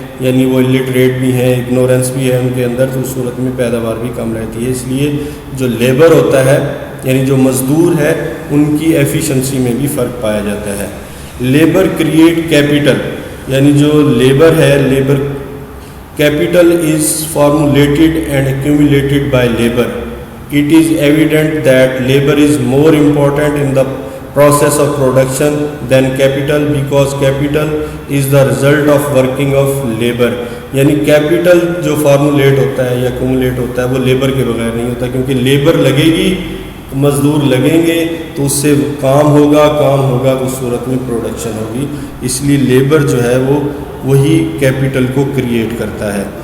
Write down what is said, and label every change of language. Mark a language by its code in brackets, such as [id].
[ur] یعنی وہ لٹریٹ بھی ہیں، اگنورینس بھی ہے ان کے اندر، تو اس صورت میں پیداوار بھی کم رہتی ہے. اس لیے جو لیبر ہوتا ہے یعنی جو مزدور ہے ان کی ایفیشنسی میں بھی فرق پایا جاتا ہے. [en] labour create capital, [ur] یعنی جو لیبر ہے، [en] Labour capital is formulated and accumulated by labour. It is evident that labor is more important in the process of production than capital because capital is the result of working of labor. [ur] یعنی capital جو formulate ہوتا ہے یا accumulate ہوتا ہے وہ labour کے بغیر نہیں ہوتا، کیونکہ لیبر لگے گی، مزدور لگیں گے تو اس سے کام ہوگا تو اس صورت میں پروڈکشن ہوگی. اس لیے لیبر جو ہے وہ وہی کیپٹل کو کریٹ کرتا ہے.